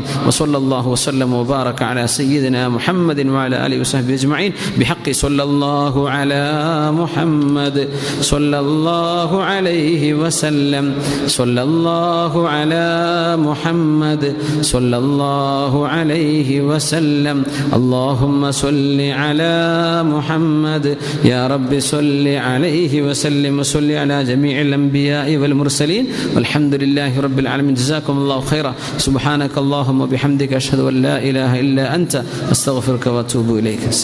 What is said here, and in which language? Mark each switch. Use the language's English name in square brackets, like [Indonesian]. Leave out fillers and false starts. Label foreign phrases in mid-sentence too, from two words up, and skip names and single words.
[Arabic] وصلى الله وسلم وبارك على سيدنا محمد وعلى آله وصحبه أجمعين بحق صلى الله على محمد صلى الله عليه وسلم صلى الله على محمد صلى الله عليه وسلم اللهم صل على محمد يا رب صل عليه وسلم وصل على جميع الأنبياء والمرسلين والحمد لله رب العالمين. جزاكم الله خيرا. سبحانك اللهم وبحمدك أشهد أن لا إله إلا أنت أستغفرك وأتوب إليك.